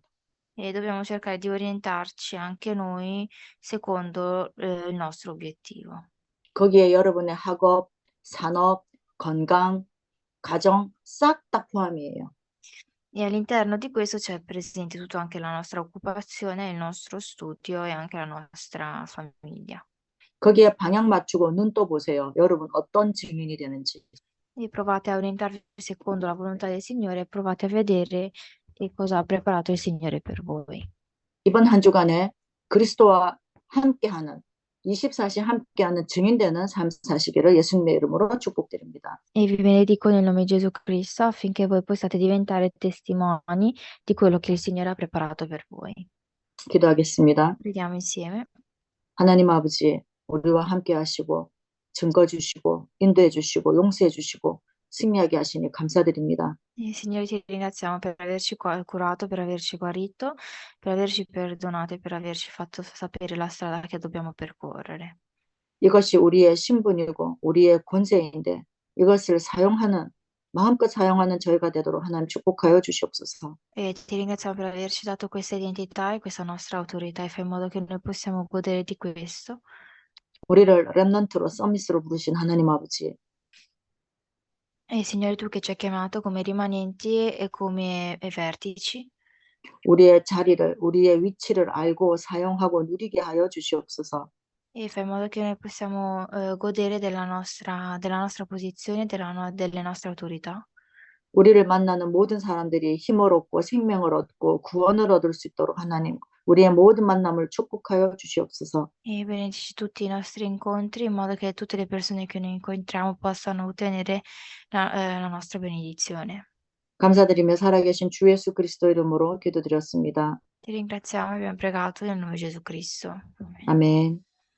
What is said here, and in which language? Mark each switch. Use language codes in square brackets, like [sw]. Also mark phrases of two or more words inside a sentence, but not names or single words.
[it] E dobbiamo cercare di orientarci anche noi secondo, il nostro obiettivo. [ko] 거기에 여러분의 학업, 산업, 건강, 가정 싹 다 포함이에요. [it] E all'interno di questo c'è presente tutto anche la nostra occupazione, il nostro studio e anche la nostra famiglia. [ko] 거기에 방향 맞추고 눈 떠 보세요. 여러분 어떤 증인이 되는지. [it] E provate a orientarvi secondo la volontà del Signore e provate a vedere che cosa ha preparato il Signore per voi. [ko] 이번 한 주간에 그리스도와 함께하는 24시 함께하는 증인되는 삶 사시기를 예수님의 이름으로 축복드립니다. [it] E vi benedico nel nome di Gesù Cristo affinché voi possiate diventare testimoni di quello che il Signore ha preparato per voi. [ko] 기도하겠습니다. [it] Preghiamo insieme. [ko] 하나님 아버지, 우리와 함께 하시고 증거 주시고 인도해 주시고 용서해 주시고 승리하게 하시니 감사드립니다. [it] Signore, ti ringraziamo per averci curato, per averci guarito, per averci perdonato e per averci fatto sapere la strada che dobbiamo percorrere. [ko] 이것이 우리의 신분이고 우리의 권세인데 이것을 사용하는 마음껏 사용하는 저희가 되도록 하나님 축복하여 주시옵소서. [it] E ti ringraziamo per averci dato questa identità e questa nostra autorità e fai in modo che noi possiamo godere di questo. [ko] 우리를 렘넌트로 서밋으로 부르신 하나님 아버지, [it] E Signore, tu che ci hai chiamato come rimanenti e come vertici, [ko] 우리의 자리를 우리의 위치를 알고 사용하고 누리게 하여 주시옵소서. [it] e fai in modo che noi possiamo godere della nostra posizione, delle nostre autorità. [ko] 우리를 만나는 모든 사람들이 힘을 얻고 생명을 얻고 구원을 얻을 수 있도록 하나님, 우리의 모든 만남을 축복하여 주시옵소서. [it] E benedici tutti i nostri incontri in modo che tutte le persone che noi incontriamo possano ottenere la nostra benedizione. [ko] 감사드리며 살아계신 주 예수 그리스도 이름으로 기도드렸습니다. [it] Ti ringraziamo e abbiamo pregato nel nome di Gesù Cristo. Amen. [ko] 아멘.